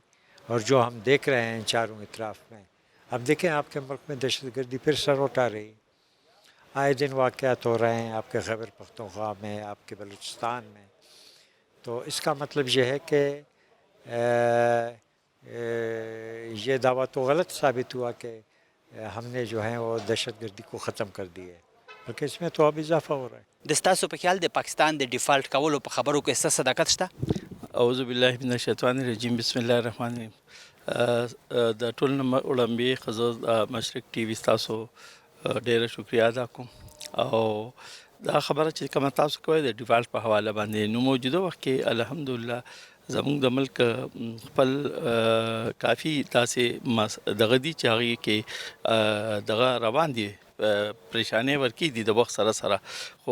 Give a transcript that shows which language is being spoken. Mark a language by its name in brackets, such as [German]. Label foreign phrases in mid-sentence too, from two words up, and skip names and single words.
[Urdu] اور جو ہم دیکھ رہے ہیں چاروں اطراف میں، اب دیکھیں آپ کے ملک میں دہشت گردی پھر سر اٹھا رہی، آئے دن واقعات ہو رہے ہیں آپ کے خیبر پختونخوا میں، آپ کے بلوچستان میں۔ تو اس کا مطلب یہ ہے کہ یہ دعویٰ تو غلط ثابت ہوا کہ ہم نے جو ہے وہ دہشت گردی کو ختم کر دی ہے، بلکہ اس میں تو اب اضافہ ہو رہا ہے۔ [Pashto] د ستاسو په خیال د پاکستان د ډیفالټ کولو په خبرو کې څه صداقت شته؟ [Arabic] اعوذ بالله من الشیطان الرجیم، بسم الله الرحمن الرحیم۔ [Pashto] د ټول وړاندې ښځو مشرق ټي وي ستاسو ډیره شکریا ادا کوم، او دا خبره چې کومه تاسو کوئ د ډیفالټ په حواله باندې، نو موجوده وخت کې الحمدلله زموږ د ملک خپل کافي داسې دغه دي چې هغې کې دغه روان دي، پریشانۍ ورکې دي د وخت سره سره، خو